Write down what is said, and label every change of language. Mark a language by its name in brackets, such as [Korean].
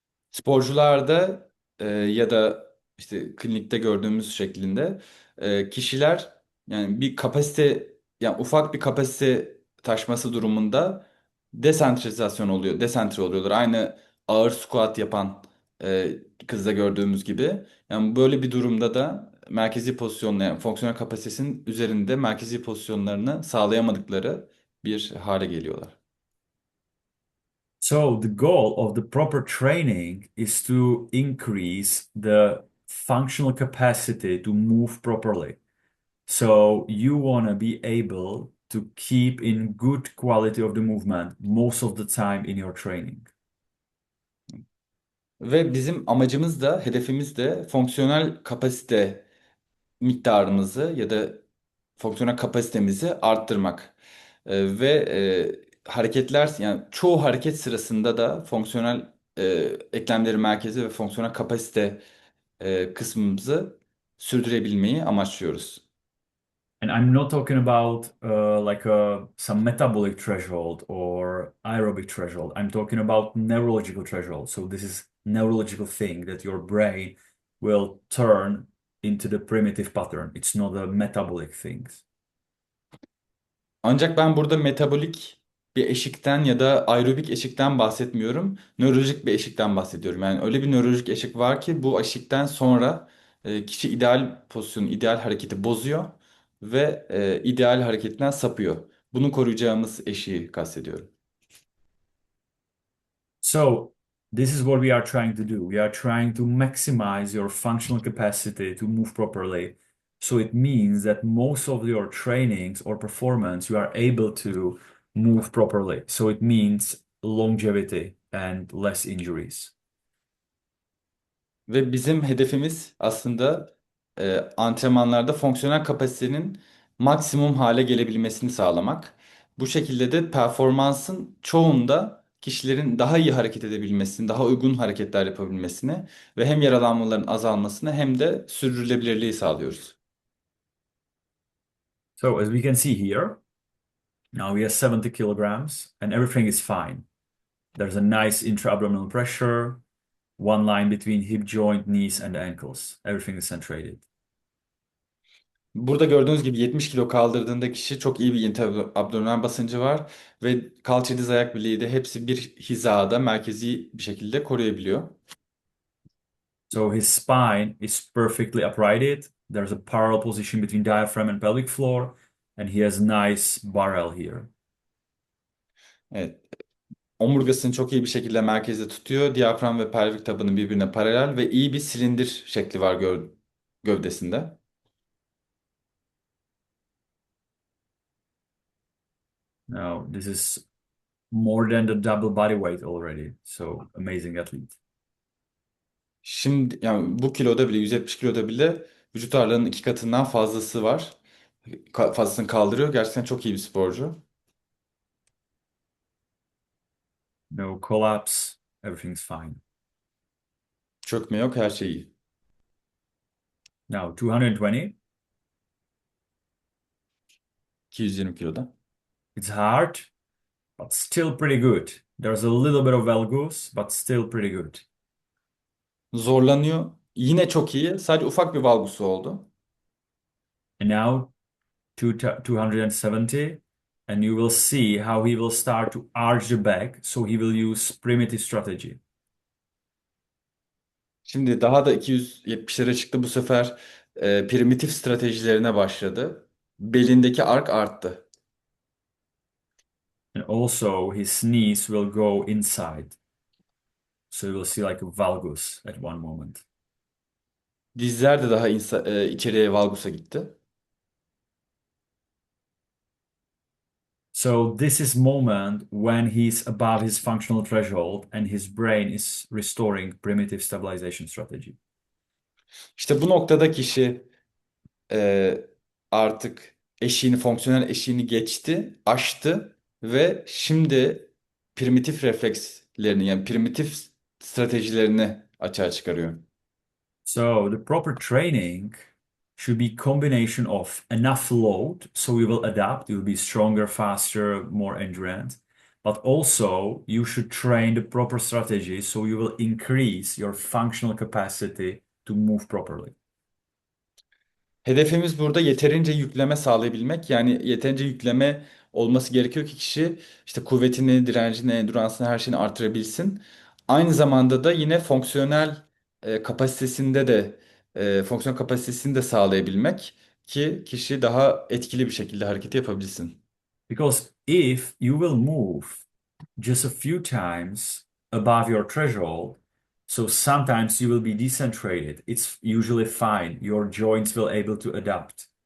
[Turkish] Sporcularda ya da işte klinikte gördüğümüz şeklinde kişiler yani bir kapasite, yani ufak bir kapasite taşması durumunda desantre oluyorlar. Aynı ağır squat yapan kızda gördüğümüz gibi. Yani böyle bir durumda da merkezi pozisyonla, yani fonksiyonel kapasitesinin üzerinde merkezi pozisyonlarını sağlayamadıkları bir hale geliyorlar. [English] So the goal of the proper training is to increase the functional capacity to move properly. So you want to be able to keep in good quality of the movement most of the time in your training. [Turkish] Ve bizim amacımız da, hedefimiz de fonksiyonel kapasite miktarımızı ya da fonksiyonel kapasitemizi arttırmak. Ve hareketler, yani çoğu hareket sırasında da fonksiyonel eklemleri merkezi ve fonksiyonel kapasite kısmımızı sürdürebilmeyi amaçlıyoruz. [English] And I'm not talking about like some metabolic threshold or aerobic threshold. I'm talking about neurological threshold. So this is neurological thing that your brain will turn into the primitive pattern. It's not a metabolic thing. [Turkish] Ancak ben burada metabolik bir eşikten ya da aerobik eşikten bahsetmiyorum. Nörolojik bir eşikten bahsediyorum. Yani öyle bir nörolojik eşik var ki bu eşikten sonra kişi ideal pozisyonu, ideal hareketi bozuyor ve ideal hareketten sapıyor. Bunu koruyacağımız eşiği kastediyorum. [English] So this is what we are trying to do. We are trying to maximize your functional capacity to move properly. So it means that most of your trainings or performance, you are able to move properly. So it means longevity and less injuries. [Turkish] Ve bizim hedefimiz aslında antrenmanlarda fonksiyonel kapasitenin maksimum hale gelebilmesini sağlamak. Bu şekilde de performansın çoğunda kişilerin daha iyi hareket edebilmesini, daha uygun hareketler yapabilmesini ve hem yaralanmaların azalmasını hem de sürdürülebilirliği sağlıyoruz. [English] So as we can see here, now we have 70 kilograms and everything is fine. There's a nice intra-abdominal pressure, one line between hip joint, knees, and ankles. Everything is centrated. [Turkish] Burada gördüğünüz gibi 70 kilo kaldırdığında kişi çok iyi bir abdominal basıncı var ve kalça diz ayak bileği de hepsi bir hizada merkezi bir şekilde koruyabiliyor. [English] So his spine is perfectly uprighted. There's a parallel position between diaphragm and pelvic floor, and he has nice barrel here. [Turkish] Evet, omurgasını çok iyi bir şekilde merkezde tutuyor. Diyafram ve pelvik tabanı birbirine paralel ve iyi bir silindir şekli var gövdesinde. [English] Now, this is more than the double body weight already. So amazing athlete. [Turkish] Şimdi yani bu kiloda bile 170 kiloda bile vücut ağırlığının iki katından fazlası var. Fazlasını kaldırıyor. Gerçekten çok iyi bir sporcu. [English] No collapse. Everything's fine. [Turkish] Çökme yok, her şey iyi. [English] Now, 220. [Turkish] 220 kiloda. [English] It's hard, but still pretty good. There's a little bit of valgus, but still pretty good. [Turkish] Zorlanıyor. Yine çok iyi. Sadece ufak bir valgusu oldu. [English] And now 270, and you will see how he will start to arch the back, so he will use primitive strategy. [Turkish] Şimdi daha da 270'lere çıktı. Bu sefer primitif stratejilerine başladı. Belindeki ark arttı. [English] And also his knees will go inside. So you will see like a valgus at one moment. [Turkish] Dizler de daha içeriye valgusa gitti. [English] So this is moment when he's above his functional threshold and his brain is restoring primitive stabilization strategy. [Turkish] İşte bu noktada kişi e, artık fonksiyonel eşiğini geçti, aştı ve şimdi primitif reflekslerini, yani primitif stratejilerini açığa çıkarıyor. [English] So the proper training should be combination of enough load, so you will adapt, you'll be stronger, faster, more endurance. But also you should train the proper strategy, so you will increase your functional capacity to move properly. [Turkish] Hedefimiz burada yeterince yükleme sağlayabilmek. Yani yeterince yükleme olması gerekiyor ki kişi işte kuvvetini, direncini, enduransını, her şeyini artırabilsin. Aynı zamanda da yine kapasitesinde de fonksiyon kapasitesini de sağlayabilmek ki kişi daha etkili bir şekilde hareket yapabilsin. [English] Because if you will move just a few times above your threshold, So sometimes you will be decentrated. It's usually fine. Your joints will able to adapt.